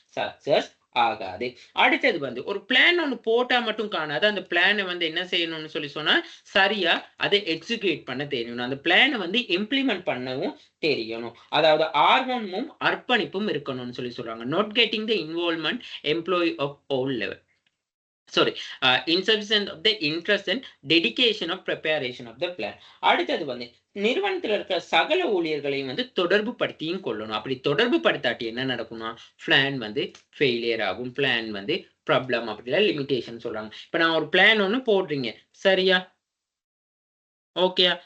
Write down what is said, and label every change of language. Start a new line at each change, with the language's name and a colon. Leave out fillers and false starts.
Tamil: Success ஆகாது. அடுத்தது வந்து ஒரு பிளான் ஒன்று போட்டா மட்டும் காணாது. அந்த பிளானை வந்து என்ன செய்யணும்னு சொல்லி சொன்னா சரியா அதை எக்ஸிக்யூட் பண்ண தெரியணும். அந்த பிளானை வந்து இம்ப்ளிமெண்ட் பண்ணவும் தெரியணும். அதாவது ஆர்வமும் அர்ப்பணிப்பும் இருக்கணும்னு சொல்லி சொல்றாங்க.
English: Not getting the involvement employee of all level. Sorry, insufficient of the interest and dedication of preparation of the plan.
Tamil: அடுத்தது வந்து நிறுவனத்தில் இருக்கிற சகல ஊழியர்களையும் வந்து தொடர்பு படுத்தியும் கொள்ளணும். அப்படி தொடர்பு படுத்தாட்டி என்ன நடக்கும்னா பிளான் வந்து ஃபெயிலியர் ஆகும். பிளான் வந்து ப்ராப்ளம் அப்படிலாம் லிமிடேஷன் சொல்றாங்க. இப்ப நான் ஒரு பிளான் ஒன்று போடுறீங்க, சரியா? ஓகேயா?